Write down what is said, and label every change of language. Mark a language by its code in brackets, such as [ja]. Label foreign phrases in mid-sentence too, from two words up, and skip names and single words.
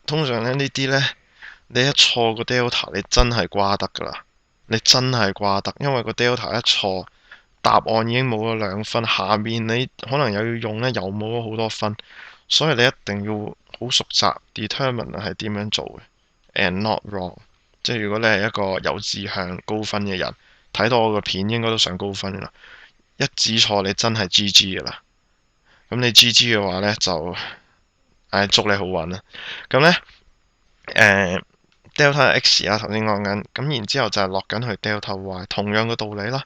[yue] 通常呢啲呢，你一錯個 delta，你真係瓜得噶啦。你真係瓜得，因為個 delta 一錯，答案已經冇咗2分，下面你可能又要用呢，又冇咗好多分。所以你一定要好熟習 determinant 係點樣做嘅 ， [en] and not wrong。 [yue] 即係如果你係一個有志向高分嘅人，睇到我個片應該都上高分啦。一指錯你真係 GG 噶啦。咁你 GG 嘅話呢，就祝你好運啦。咁呢，delta x 啊，頭先講緊，咁然之後就係落緊去 delta y，同樣嘅道理啦。